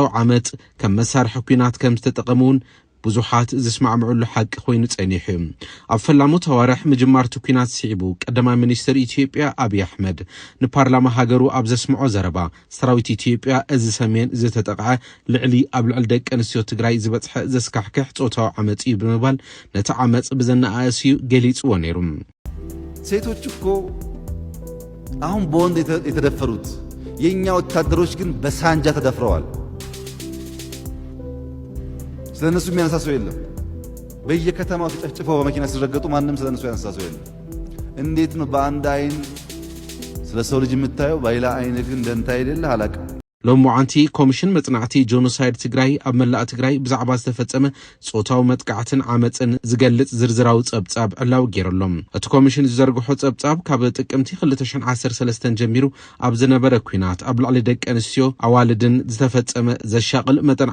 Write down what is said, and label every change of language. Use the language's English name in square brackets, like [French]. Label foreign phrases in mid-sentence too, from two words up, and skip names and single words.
[Tigrinya] ዓመጽ ከም መሳርሒ ኩናት ከም ዝተጠቐሙን ብዙሓት ዝስማዕምዑሉ ሓቂ ኮይኑ ጸኒሑ ኣብ ፈላሞት ኣዋርሕ ምጅማርቱ ኩናት ስዒቡ ቀዳማይ ሚኒስትር ኢትዮጵያ አብይ አሕመድ ንፓርላማ ሃገሩ ኣብ ዘስምዖ ዘረባ ሰራዊት ኢትዮጵያ እዚ ሰሜን ዝተጠቕዐ ልዕሊ ኣብ ልዕሊ ደቂ ኣንስትዮ ትግራይ ዝበጽሐ ዘስካሕክሕ ጾታዊ ዓመጽ እዩ ብምባል ነቲ ዓመጽ ብዘነኣእስዩ ገሊጽዎ ነይሩ። [Amharic] ሴቶች እኮ አሁን በወንድ የተደፈሩት የኛ ወታደሮች ግን በሳንጃ ተደፍረዋል። ስለነሱ የሚያነሳ ሰው የለም። በየከተማው ተጨፍጭፈው በመኪና ሲረገጡ ማንም ስለነሱ ያነሳ ሰው የለም። እንዴት ነው በአንድ አይን ስለ ሰው ልጅ የምታየው በሌላ አይን ግን ደንታ የሌለ አላቀ [Tigrinya] ሎሙዓንቲ ኮሚሽን መጽናዕቲ ጆኖሳይድ ትግራይ ኣብ መላእ ትግራይ ብዛዕባ ዝተፈጸመ ጾታዊ መጥቃዕትን ዓመጽን ዝገልጽ ዝርዝራዊ ጸብጻብ ዕላው ገይሩሎም እቲ ኮሚሽን ዝዘርግሖ ጸብጻብ ካብ ጥቅምቲ 2013 ጀሚሩ ኣብ ዝነበረ ኩናት ኣብ ላዕሊ ደቂ ኣንስትዮ ኣዋልድን ዝተፈጸመ ዘሻቅል መጠን